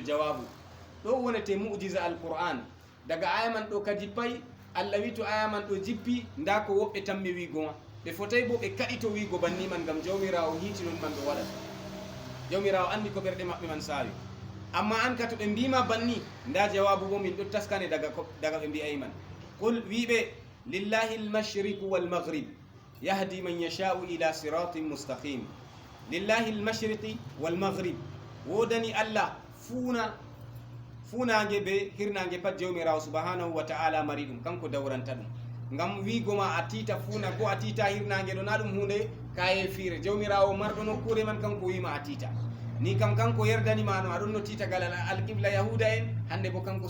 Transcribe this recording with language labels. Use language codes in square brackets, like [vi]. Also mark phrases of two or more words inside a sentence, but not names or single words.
[ff] jawabu ɗo wonete [ar] معجزة القرآن [ff] daga aya man ɗo ka jippay allah wi to aya man ɗo jippi nda ko woɓɓe tammi wiigoma ɓe fotay bo ɓe kaɗi to wiigo banni man gam jawmirawo hiitinon man ɓe waɗata jawmirawo andi ko ɓerɗe maɓɓe man saawi amma an ka to ɓe mbima banni nda jawabu bo min ɗo taskane daga ɓe mbiyay man qul wiɓe [ar] لله المشرق والمغرب يهدي من يشاء إلى صراط مستقيم لله المشرق والمغرب [ff] wodani allah funage be hirnage pat jawmirawo [ar] سبحانه وتعالى [ff] mari ɗum kanko dawranta ɗum ngam wigoma a tita funa ko a tita hirnage ɗo na ɗum hunde kaye fiire jawmirawo marɗo nokkure man kanko wima a tita ni kam kanko yerdanima no aɗon no titagal alqibla yahuda en hande bo kanko